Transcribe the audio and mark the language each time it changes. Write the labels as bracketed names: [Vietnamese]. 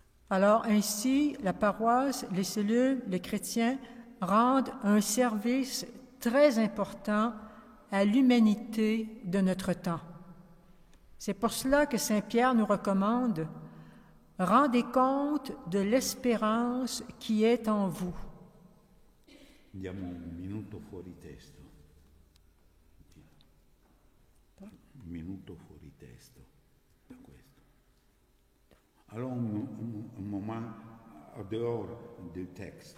[French] Alors ainsi, la paroisse, les cellules, les chrétiens rendent un service très important à l'humanité de notre temps. C'est pour cela que Saint Pierre nous recommande « Rendez compte de l'espérance qui est en vous ». [Italian] Andiamo un minuto fuori testo. Un minuto fuori testo da questo. [French] Alors un moment en dehors du texte.